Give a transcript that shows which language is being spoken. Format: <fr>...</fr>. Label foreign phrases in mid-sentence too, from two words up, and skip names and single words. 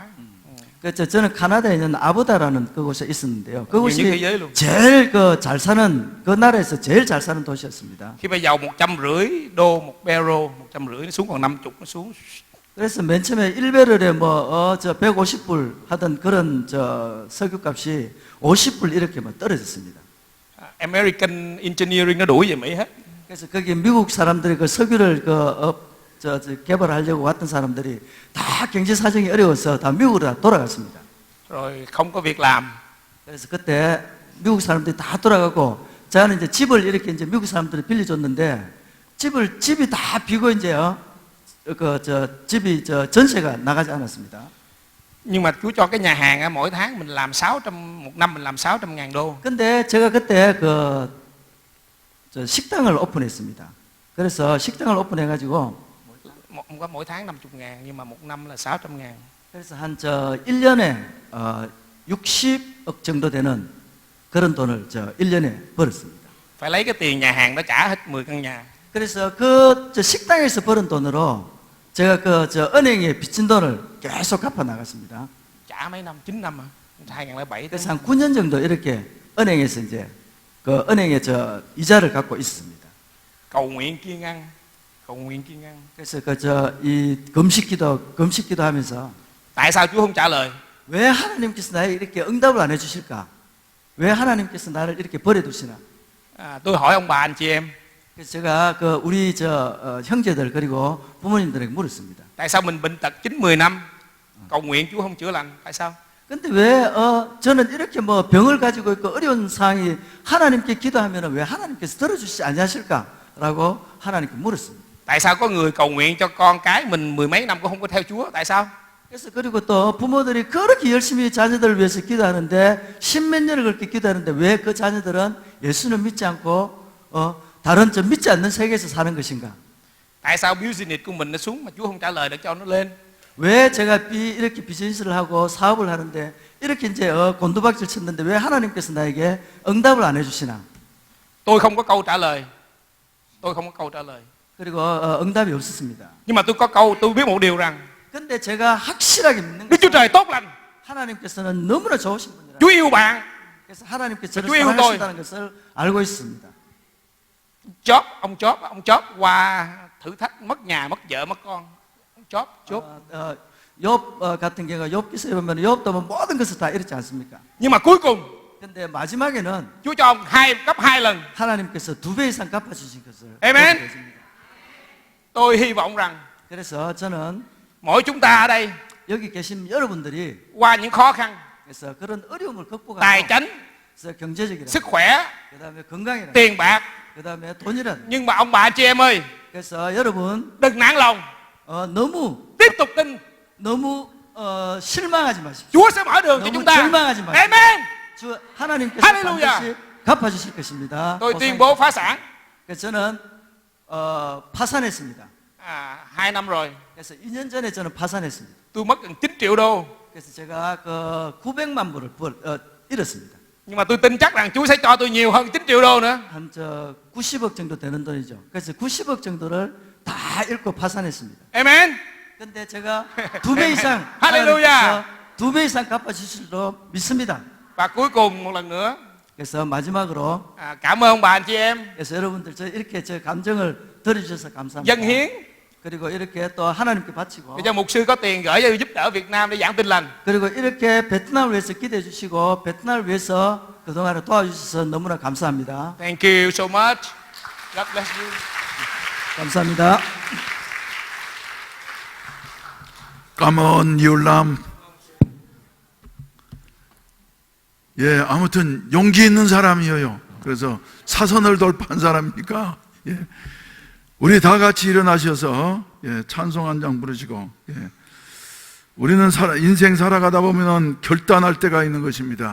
<ko>그래서 저는 캐나다에 있는 아보다라는 그곳에 있었는데요. 그곳이</ko> <vi>nhiều nhất thế giới luôn.</vi> <ko>제일 잘 사는 그 나라에서 제일 잘 사는 도시였습니다.</ko> <vi>Khi bây giờ 150 đô một barrel, 150 nó xuống còn 50 nó xuống.</vi> <ko>그래서 맨 처음에 1배럴에 150불 하던 그런 석유값이 50불 이렇게 떨어졌습니다.</ko> <en>American Engineering</en> <vi>nó đuổi về Mỹ hết.</vi> <ko>그래서 거기 미국 사람들이 그 석유를 개발하려고 왔던 사람들이 다 경제 사정이 어려워서 다 미국으로 다 돌아갔습니다.</ko> <vi>Rồi không có việc làm.</vi> <ko>그래서 그때 미국 사람들이 다 돌아가고 저는 이제 집을 이렇게 이제 미국 사람들이 빌려줬는데 집이 다 비고 이제 집이 전세가 나가지 않았습니다.</ko> <vi>Nhưng mà Chúa cho cái nhà hàng á, mỗi tháng mình làm 600, một năm mình làm 600.000 đô.</vi> <ko>근데 제가 그때 식당을 오픈했습니다. 그래서 식당을 오픈해가지고</ko> <vi>Mỗi tháng 50.000 nhưng mà một năm là 600.000.</vi> <ko>그래서 한 1년에 60억 정도 되는 그런 돈을 1년에 벌었습니다.</ko> <vi>Phải lấy cái tiền nhà hàng đó trả hết 10 căn nhà.</vi> <ko>그래서 식당에서 벌은 돈으로 제가 은행에 빚진 돈을 계속 갚아 나갔습니다.</ko> <vi>Trả mấy năm, 9 năm hả? 2007 tới.</vi> <ko>그래서 한 9년 정도 이렇게 은행에서 이제 은행에 이자를 갖고 있었습니다.</ko> <vi>Cầu nguyện kiêng ăn. Cầu nguyện kiêng ăn.</vi> <ko>그래서 이 금식기도 하면서</ko> <vi>Tại sao Chúa không trả lời?</vi> <ko>왜 하나님께서 나에게 이렇게 응답을 안 해주실까? 왜 하나님께서 나를 이렇게 버려두시나?</ko> <vi>Tôi hỏi ông bà anh chị em.</vi> <ko>그래서 제가 우리 형제들 그리고 부모님들에게 물었습니다.</ko> <vi>Tại sao mình bệnh tật 9-10 năm cầu nguyện Chúa không chữa lành? Tại sao?</vi> <ko>근데 왜 저는 이렇게 병을 가지고 있고 어려운 상황이 하나님께 기도하면 왜 하나님께서 들어주시지 아니하실까라고 하나님께 물었습니다.</ko> <vi>Tại sao có người cầu nguyện cho con cái mình 10 mấy năm cũng không có theo Chúa? Tại sao?</vi> <ko>그래서 그리고 또 부모들이 그렇게 열심히 자녀들을 위해서 기도하는데 십몇 년을 그렇게 기도하는데 왜 그 자녀들은 예수는 믿지 않고 다른 믿지 않는 세계에서 사는 것인가?</ko> <vi>Tại sao business của mình nó xuống mà Chúa không trả lời để cho nó lên?</vi> <ko>왜 제가 이렇게 비즈니스를 하고 사업을 하는데 이렇게 이제 곤두박질 쳤는데 왜 하나님께서 나에게 응답을 안 해주시나?</ko> <vi>Tôi không có câu trả lời. Tôi không có câu trả lời.</vi> <ko>그리고 응답이 없었습니다.</ko> <vi>Nhưng mà tôi có câu, tôi biết một điều rằng</vi> <ko>근데 제가 확실하게 믿는</ko> <vi>Đức Chúa</vi> <ko>것은</ko> <vi>Trời tốt lành.</vi> <ko>하나님께서는 너무나 좋으신 분이라.</ko> <vi>Chúa yêu bạn.</vi> <ko>그래서 하나님께서 저를</ko> <vi>Chúa yêu tôi.</vi> <ko>사랑하신다는 것을 알고 있습니다.</ko> <vi>Ông chóp qua thử thách, mất nhà, mất vợ, mất con. Ông chóp.</vi> <ko>욥 같은 경우가 욥기서에 보면 욥도 모든 것을 다 잃었지 않습니까?</ko> <vi>Nhưng mà cuối cùng</vi> <ko>근데 마지막에는</ko> <vi>Chúa cho ông gấp 2 lần.</vi> <ko>하나님께서 2배 이상 갚아주신 것을 Amen. 보게 되십니다.</ko> <vi>Tôi hy vọng rằng</vi> <ko>그래서 저는</ko> <vi>mỗi chúng ta ở đây</vi> <ko>여기 계신 여러분들이</ko> <vi>qua những khó khăn,</vi> <ko>그래서 그런 어려움을 극복하고</ko> <vi>tài chính,</vi> <ko>그래서 경제적이라</ko> <vi>sức khỏe,</vi> <ko>그다음에 건강이라</ko> <vi>tiền bạc,</vi> <ko>그다음에 돈이라</ko> <vi>nhưng mà ông bà anh chị em ơi,</vi> <ko>그래서 여러분</ko> <vi>đừng nản lòng,</vi> <ko>너무</ko> <vi>tiếp tục tin.</vi> <ko>너무 실망하지 마십시오.</ko> <vi>Chúa sẽ mở đường cho</vi> <ko>너무</ko> <vi>chúng ta.</vi> <ko>절망하지 마십시오. Amen. 하나님께서 할렐루야. 반드시 갚아주실 것입니다.</ko> <vi>Tôi tuyên bố phá sản.</vi> <ko>그래서 저는 파산했습니다.</ko> <vi>2 năm rồi,</vi> <ko>그래서 2년 전에 저는 파산했습니다.</ko> <vi>tôi mất gần 9 triệu đô.</vi> <ko>그래서 제가 900만 불을 잃었습니다.</ko> <vi>Nhưng mà tôi tin chắc rằng Chúa sẽ cho tôi nhiều hơn 9 triệu đô nữa.</vi> <ko>한 90억 정도 되는 돈이죠. 그래서 90억 정도를 다 잃고 파산했습니다. Amen. 근데 제가 2배 이상 할렐루야. 2배 이상 갚아주실 줄 믿습니다.</ko> <vi>Và cuối cùng một lần nữa,</vi> <ko>그래서 마지막으로</ko> <vi>cảm ơn ông bà anh chị em</vi> <ko>그래서 여러분들 이렇게 제 감정을 들어주셔서 감사합니다.</ko> <vi>dâng hiến</vi> <ko>그리고 이렇게 또 하나님께 바치고</ko> <vi>để cho mục sư có tiền gửi cho giúp đỡ Việt Nam để giảng tin lành.</vi> <ko>그리고 이렇게 베트남을 위해서 기도해 주시고 베트남을 위해서 그동안에 도와주셔서 너무나 감사합니다.</ko> <en>Thank you so much. God bless you.</en> <ko>감사합니다.</ko> <vi>cảm ơn nhiều lắm.</vi> <ko>예, 아무튼 용기 있는 사람이에요. 그래서 사선을 돌파한 사람이니까, 예, 우리 다 같이 일어나셔서, 예, 찬송 한 장 부르시고, 예, 우리는 인생 살아가다 보면은 결단할 때가 있는 것입니다.</ko>